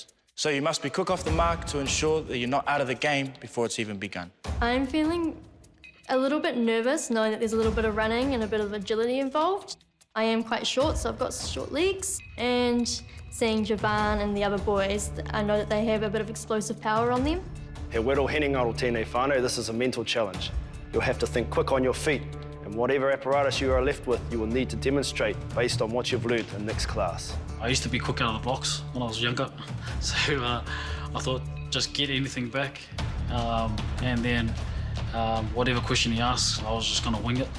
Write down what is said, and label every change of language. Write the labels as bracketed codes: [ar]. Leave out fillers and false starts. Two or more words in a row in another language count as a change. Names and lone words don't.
[en] So you must be quick off the mark to ensure that you're not out of the game before it's even begun. I'm feeling a little bit nervous knowing that there's a little bit of running and a bit of agility involved. I am quite short, so I've got short legs, and seeing Javan and the other boys, I know that they have a bit of explosive power on them. [mi] He wero hene ngaro tēnei whānau, [en] this is a mental challenge. You'll have to think quick on your feet, and whatever apparatus you are left with, you will need to demonstrate based on what you've learned in Nick's class. I used to be quick out of the blocks when I was younger, so I thought just get anything back, and then whatever question he asks, I was just going to wing it.